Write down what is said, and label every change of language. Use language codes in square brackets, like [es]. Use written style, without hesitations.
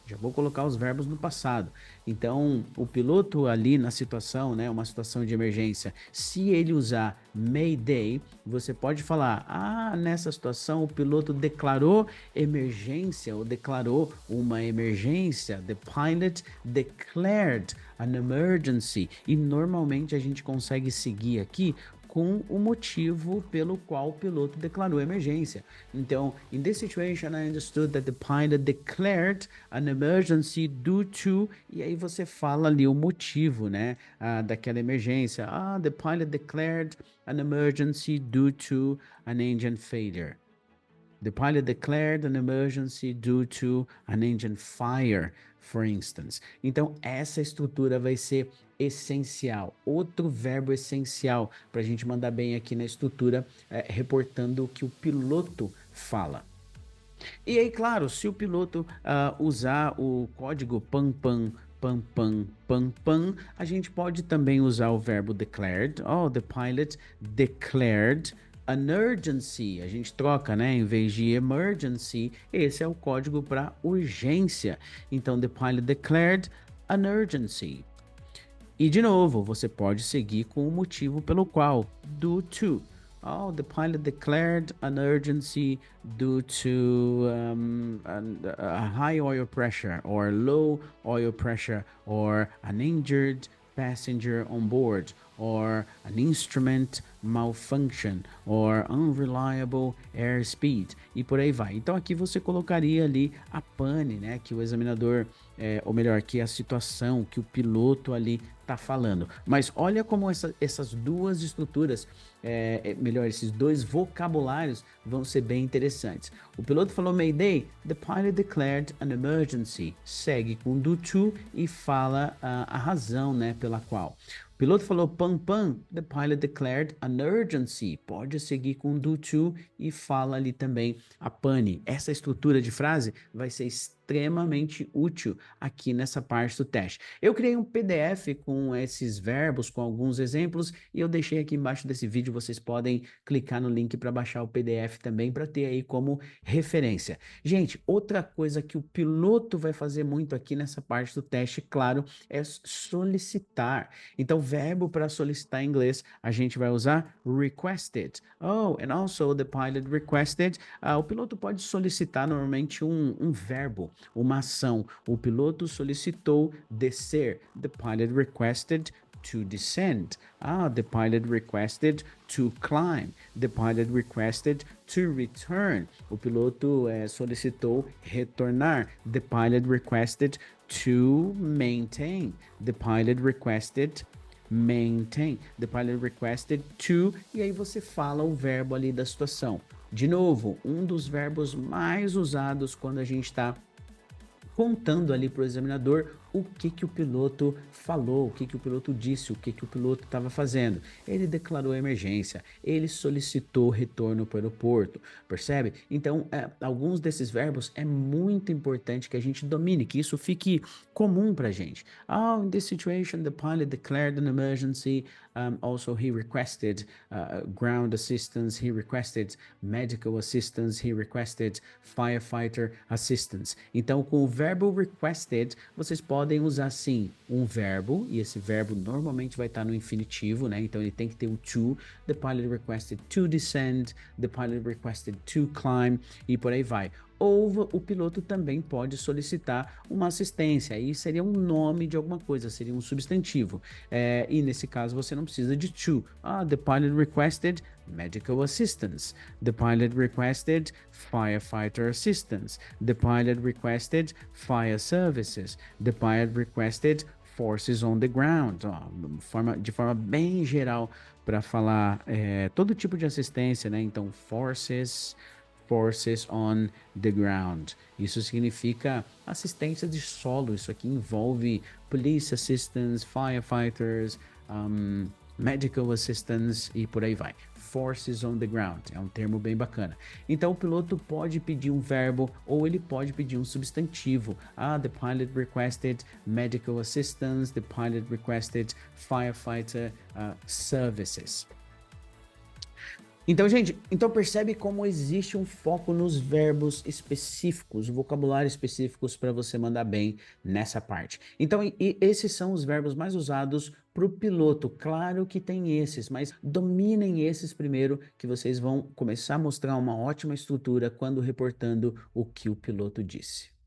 [pt] Já vou colocar os verbos no passado. Então, o piloto ali na situação, né, uma situação de emergência, se ele usar Mayday, você pode falar, nessa situação o piloto declarou emergência ou declarou uma emergência. [en] The pilot declared an emergency. [pt] E normalmente a gente consegue seguir aqui com o motivo pelo qual o piloto declarou emergência. [en] Então, in this situation, I understood that the pilot declared an emergency due to... [pt] E aí você fala ali o motivo, né, daquela emergência. [en] The pilot declared an emergency due to an engine failure. The pilot declared an emergency due to an engine fire, for instance. [pt] Então, essa estrutura vai ser essencial. Outro verbo essencial para a gente mandar bem aqui na estrutura, reportando o que o piloto fala. E aí, claro, se o piloto usar o código PAM PAM, PAM PAM, PAM PAM, a gente pode também usar o verbo declared. [en] The pilot declared an urgency, [pt] a gente troca, né? Em vez de emergency, esse é o código para urgência. [en] Então, the pilot declared an urgency. [pt] E de novo, você pode seguir com o motivo pelo qual, due to. [en] The pilot declared an urgency due to a high oil pressure or low oil pressure or an injured passenger on board or an instrument malfunction or unreliable airspeed [pt] e por aí vai. Então aqui você colocaria ali a pane, né, que o examinador, ou melhor, que a situação que o piloto ali tá falando. Mas olha como essas duas estruturas, melhor, esses dois vocabulários vão ser bem interessantes. O piloto falou [en] Mayday, the pilot declared an emergency. [pt] Segue com do to e fala a razão, né, pela qual. O piloto falou [en] PAM PAM, the pilot declared an urgency. [pt] Pode seguir com do to e fala ali também a pane. Essa estrutura de frase vai ser extremamente útil aqui nessa parte do teste. Eu criei um PDF com esses verbos, com alguns exemplos, e eu deixei aqui embaixo desse vídeo. Vocês podem clicar no link para baixar o PDF também, para ter aí como referência. Gente, outra coisa que o piloto vai fazer muito aqui nessa parte do teste, claro, é solicitar. Então, verbo para solicitar em inglês, a gente vai usar requested. [en] And also the pilot requested. [pt] O piloto pode solicitar normalmente um verbo, uma ação. O piloto solicitou descer. [en] The pilot requested to descend. The pilot requested to climb. The pilot requested to return. [pt] O piloto solicitou retornar. [en] The pilot requested to maintain. The pilot requested maintain. The pilot requested to, [pt] e aí você fala o verbo ali da situação. De novo, um dos verbos mais usados quando a gente está contando ali para o examinador o que o piloto falou, o que o piloto disse, o que o piloto estava fazendo. Ele declarou emergência, ele solicitou retorno para o aeroporto, percebe? Então, alguns desses verbos é muito importante que a gente domine, que isso fique comum para a gente. [en] In this situation, the pilot declared an emergency. Also, he requested ground assistance, he requested medical assistance, he requested firefighter assistance. [pt] Então, com o verbo requested, vocês podem usar sim um verbo, e esse verbo normalmente vai estar no infinitivo, né? Então ele tem que ter o to. [en] The pilot requested to descend, the pilot requested to climb, [pt] e por aí vai. ou o piloto também pode solicitar uma assistência, aí seria um nome de alguma coisa, seria um substantivo. E nesse caso você não precisa de to. [en] The pilot requested medical assistance. The pilot requested firefighter assistance. The pilot requested fire services. The pilot requested forces on the ground. [pt] De forma bem geral para falar todo tipo de assistência, né? [en] Então, forces on the ground. [pt] Isso significa assistência de solo. Isso aqui envolve [en] police assistance, firefighters, medical assistance [pt] e por aí vai. Forces on the ground é um termo bem bacana. Então o piloto pode pedir um verbo ou ele pode pedir um substantivo. [en] The pilot requested medical assistance. The pilot requested firefighter services. [pt] Então, gente, percebe como existe um foco nos verbos específicos, vocabulário específicos para você mandar bem nessa parte. Então, esses são os verbos mais usados para o piloto. Claro que tem esses, mas dominem esses primeiro, que vocês vão começar a mostrar uma ótima estrutura quando reportando o que o piloto disse.